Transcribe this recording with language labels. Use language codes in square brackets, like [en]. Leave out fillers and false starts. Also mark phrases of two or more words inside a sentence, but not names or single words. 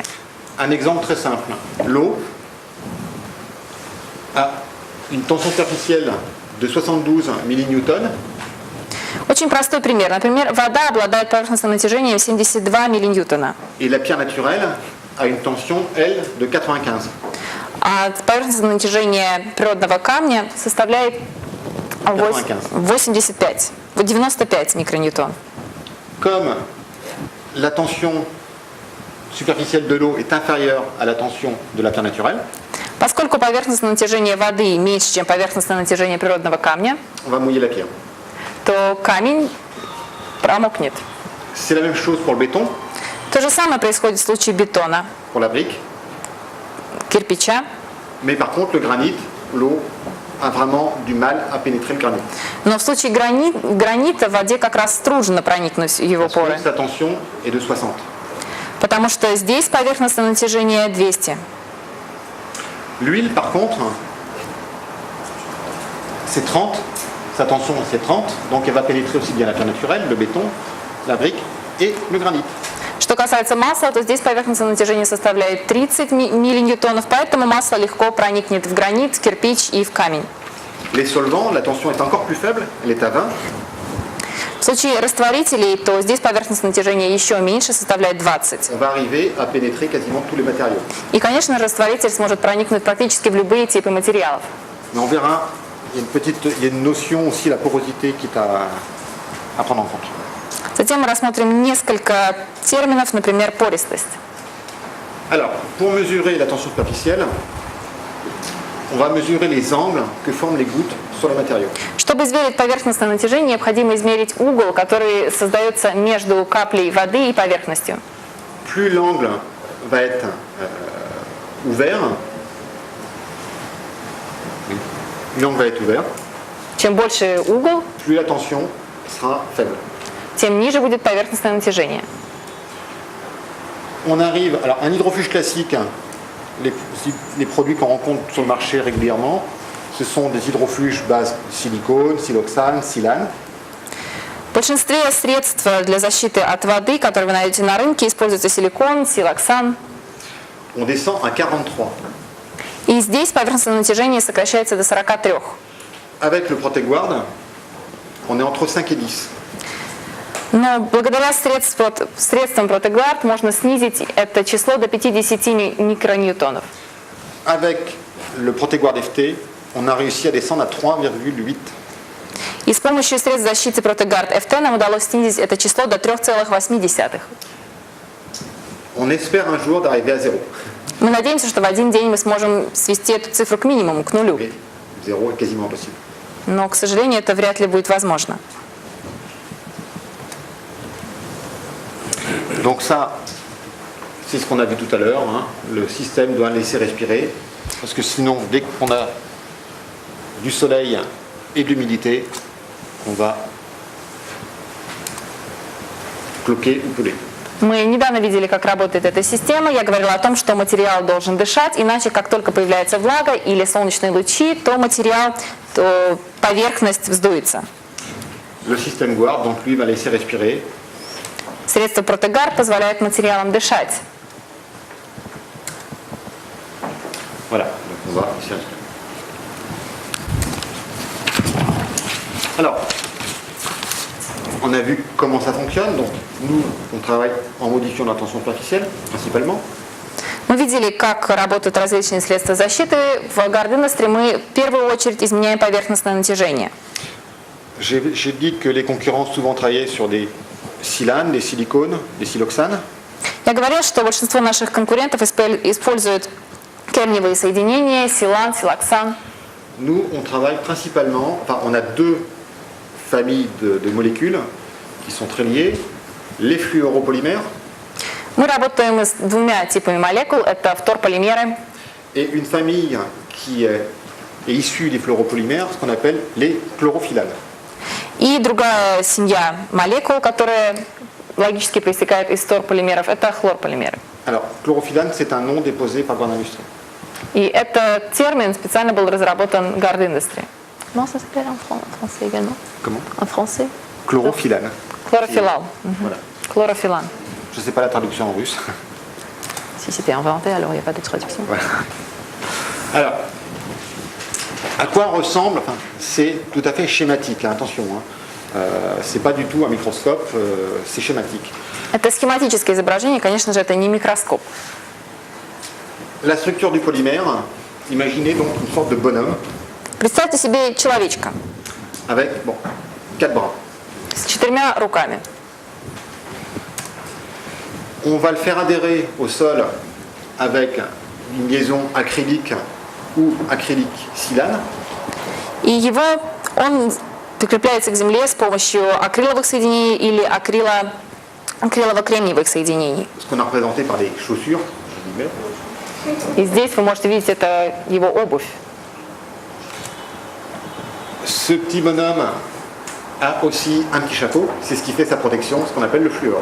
[fr] Un exemple très simple. L'eau a une tension superficielle de 72 миллиньютон. [ru] Очень простой пример. Например, вода обладает поверхностным натяжением 72 миллиньютона, [fr] Et la pierre naturelle a une tension, elle, de 95. [ru] а поверхностное натяжение природного камня составляет 85, 95 микроньютон. [fr] Comme la tension superficielle de l'eau est inférieure à la tension de la pierre naturelle, [ru] Поскольку поверхностное натяжение воды меньше, чем поверхностное натяжение природного камня, [fr] on va mouiller la pierre. [ru] то камень промокнет. [fr] C'est la même chose pour le béton, [ru] То же самое происходит в случае бетона, [fr] pour la brique, [ru] кирпича. [fr] mais par contre le granit, l'eau a vraiment du mal à pénétrer le granit. [ru] Но в случае гранита в воде как раз трудно проникнуть в его [fr] Parce que [ru] поры, [fr] sa tension est de 60. [ru] потому что здесь поверхностное натяжение 200. [fr] L'huile, par contre, c'est 30. Sa tension, c'est 30. Donc elle va pénétrer aussi bien la pierre naturelle, le béton, la brique et le granit. [ru] Что касается масла, то здесь поверхностное натяжение составляет 30 миллиньютонов, поэтому масло легко проникнет в гранит, в кирпич и в камень. [fr] Les solvants, la tension est encore plus faible, elle est à 20. [ru] В В случае растворителей, то здесь поверхностное натяжение еще меньше, составляет 20. [fr] On va arriver à pénétrer quasiment tous les matériaux. [ru] И, конечно, растворитель сможет проникнуть практически в любые типы материалов. [fr] Mais on verra, il y a une notion aussi, la porosité, qui est à prendre en compte. [ru] Затем мы рассмотрим несколько терминов, например, пористость. [fr] Alors, pour mesurer la tension superficielle, on va mesurer les angles que forment les gouttes sur les matériaux. [ru] Чтобы измерить поверхностное натяжение, необходимо измерить угол, который создается между каплей воды и поверхностью. [fr] Plus l'angle va être ouvert, l'angle va être ouvert, [ru] Чем больше угол, [fr] plus la tension sera faible. [ru] тем ниже будет поверхностное натяжение. [fr] On arrive, alors un hydrofuge classique, les produits qu'on rencontre sur le marché régulièrement, ce sont des hydrofuges base silicone, siloxane, silane. [ru] В большинстве средств для защиты от воды, которые вы найдете на рынке, используется силикон, силоксан. [fr] On descend à 43. [ru] И здесь поверхностное натяжение сокращается до 43. [fr] Avec le ProteGuard, on est entre 5 et 10. [ru] Но благодаря средствам ProteGuard можно снизить это число до 50 микроньютонов. [fr] Avec le ProteGuard FT, on a réussi à descendre à 3,8. [ru] И с помощью средств защиты ProteGuard FT нам удалось снизить это число до 3,8. [fr] On espère un jour d'arriver à 0. [ru] Мы надеемся, что в один день мы сможем свести эту цифру к минимуму, к нулю. [fr] Mais 0 est quasiment impossible. [ru] Но, к сожалению, это вряд ли будет возможно. [fr] Donc ça, c'est ce qu'on a vu tout à l'heure. Hein. Le système doit laisser respirer. Parce que sinon, dès qu'on a du soleil et de l'humidité, on va cloquer ou peler. [ru] Мы недавно видели, как работает эта система. Я говорила о том, что материал должен дышать, иначе как только появляется влага или солнечные лучи, то поверхность вздуется. [fr] Le système Guard, donc lui, va laisser respirer. [ru] Средство ProteGuard позволяет материалам дышать. [fr] Voilà, donc on va laisser respirer. Alors, on a vu comment ça fonctionne. Donc, nous, on travaille en modifiant la tension superficielle, principalement. [ru] Мы видели, как работают различные средства защиты. В Guard Industry мы в первую очередь изменяем поверхностное натяжение. [fr] J'ai dit que les concurrents souvent traillaient sur des silanes, des silicones, des siloxanes. [ru] Я говорила, что большинство наших конкурентов используют кремниевые соединения, силан, силоксан. [fr] Nous, on travaille principalement, enfin, on a deux familles de molécules qui sont très liées. Les fluoropolymères [ru] Мы работаем с двумя типами молекул. Это фторполимеры [fr] et une famille qui est issue des fluoropolymères, ce qu'on appelle les chlorophyllanes. [ru] и другая семья молекул, которая логически проистекает из фторполимеров. Это хлорполимеры. [fr] Alors, chlorophyllane, c'est un nom déposé par Guard Industry. [ru] И этот термин специально был разработан Guard Industry. [fr] Comment ça s'appelle en français également? Comment En français? Chlorophyllane. Chlorophyllal. Voilà. Chlorophyllan. Je ne sais pas la traduction en russe. Si c'était inventé, alors il n'y a pas de traduction. Voilà. Alors, à quoi ressemble, enfin, c'est tout à fait schématique, hein, attention, hein. C'est pas du tout un microscope, c'est schématique. [ru] Это схематическое изображение, конечно же, это не микроскоп. [fr] La structure du polymère, imaginez donc une sorte de bonhomme [ru] Представьте себе человечка [fr] avec 4 bras. [ru] с 4 руками. [fr] On va le faire adhérer au sol avec une liaison acrylique ou acrylique silane. [ru] И он прикрепляется к земле с помощью акриловых соединений или акрилово-кремниевых соединений. [fr] Ce qu'on a représenté par des chaussures, je dis, [ru] И здесь вы можете видеть, это его обувь. [fr] ce petit bonhomme a aussi un petit chapeau, c'est ce qui fait sa protection, ce qu'on appelle le fluor.